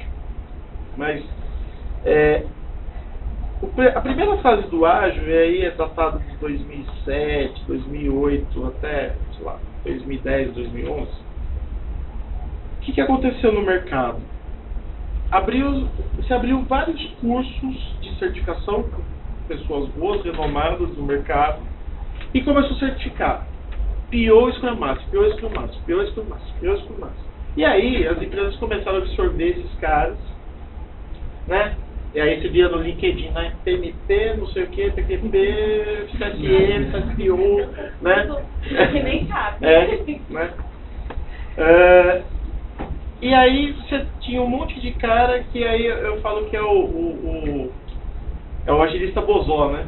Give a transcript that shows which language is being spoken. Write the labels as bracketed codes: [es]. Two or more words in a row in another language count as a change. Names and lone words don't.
[pt] Mas a primeira fase do ágil, e aí é datado de 2007, 2008, até, sei lá, 2010, 2011. O que aconteceu no mercado? Se abriu vários cursos de certificação com pessoas boas, renomadas no mercado, e começou a certificar PO, [en] Scrum Master, [pt] PO, [en] Scrum Master, [pt] PO, [en] Scrum Master, [pt] PO, [en] Scrum Master. [pt] E aí as empresas começaram a absorver esses caras, né? E aí você via no LinkedIn, né? PMP, não sei o que, PQP, CSM, CSPO, né? Que nem sabe. Né? E aí você tinha um monte de cara que aí eu falo que é o agilista bozó, né?